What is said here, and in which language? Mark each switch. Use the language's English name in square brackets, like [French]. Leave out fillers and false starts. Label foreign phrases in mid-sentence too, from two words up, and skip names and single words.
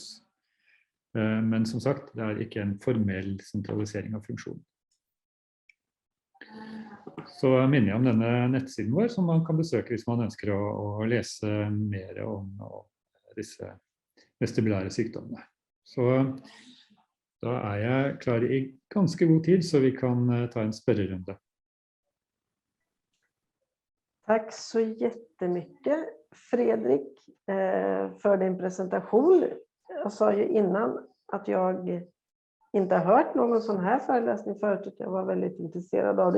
[Norwegian] Men som sagt, det ikke en formell sentralisering av funksjonen. Så minner jeg om denne nettsiden vår som man kan besøke hvis man ønsker å lese mer om disse vestibulære sykdommene. Så da jeg klar i ganske god tid, så vi kan ta en spørrerunde. [Swedish] Tack så jättemycket Fredrik för din presentation. Jag sa ju innan att jag inte har hört någon sån här föreläsning förut, och jag var väldigt intresserad av det.